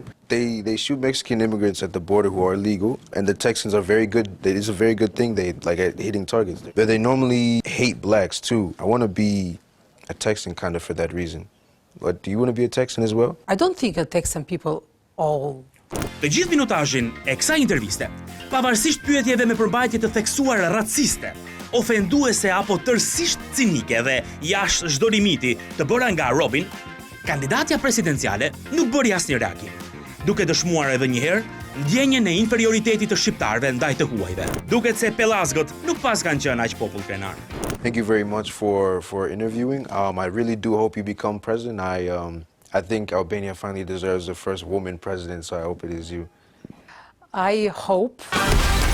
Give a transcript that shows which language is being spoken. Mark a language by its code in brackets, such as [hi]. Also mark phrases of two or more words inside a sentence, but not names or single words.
[en] They shoot Mexican immigrants at the border who are illegal, and the Texans are very good. It's a very good thing, they like at hitting targets. But they normally hate blacks too. I want to be a Texan kind of for that reason. But do you want to be a Texan as well? I don't think a Texan people all... [sq] Të gjithë minutazhin e kësaj interviste, pavarësisht pyetjeve me përmbajtje të theksuara raciste, ofenduese apo tërësisht cinike dhe jashtë çdo limiti të bëra nga Robin, kandidatja presidenciale nuk bëri asnjë reagim, duke dëshmuar edhe një herë ndjenjen e inferioritetit të shqiptarëve ndaj të huajve. Duket se pellazgët nuk pas kanë qenë aq popull krenar. [en] Thank you very much for interviewing. I really do hope you become president. I think Albania finally deserves the first woman president, so I hope it is you. I hope.